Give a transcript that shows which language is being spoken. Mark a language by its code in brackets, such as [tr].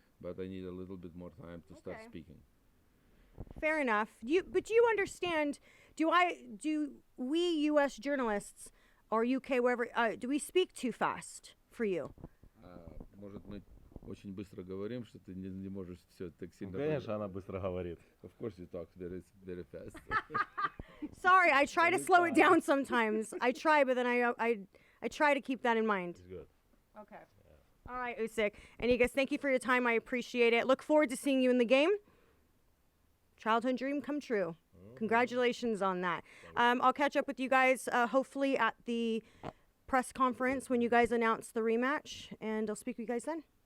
[en] But I need a little bit more time to start speaking. Fair enough. But you understand? Do we U.S. journalists or UK wherever do we speak too fast for you? [ru] Может, мы очень быстро говорим, что ты не можешь все так сильно. Конечно, она быстро говорит. [en] Of course, you talk very fast. Sorry, I try to slow it down sometimes. I try, but then I try to keep that in mind. It's good. Okay. Yeah. All right, Usyk. And you guys, thank you for your time. I appreciate it. Look forward to seeing you in the game. Childhood dream come true. Congratulations on that. I'll catch up with you guys hopefully at the press conference when you guys announce the rematch, and I'll speak with you guys then.